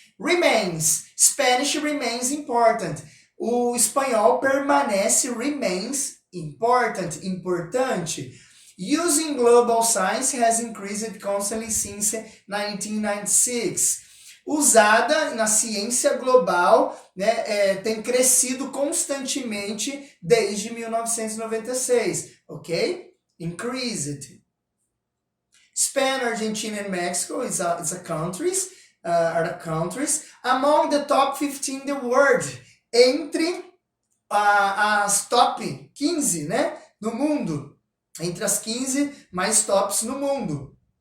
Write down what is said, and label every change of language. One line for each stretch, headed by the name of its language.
English: Remains, Spanish remains important.
Portuguese: O espanhol permanece,
English: remains important,
Portuguese: importante.
English: Using global science has increased constantly since 1996.
Portuguese: usada na ciência global, né, tem crescido constantemente desde 1996, ok?
English: Increased. Spain, Argentina, and Mexico are the countries. Among the top 15 in the world,
Portuguese: entre as top 15, né, no mundo, entre as 15 mais tops no mundo.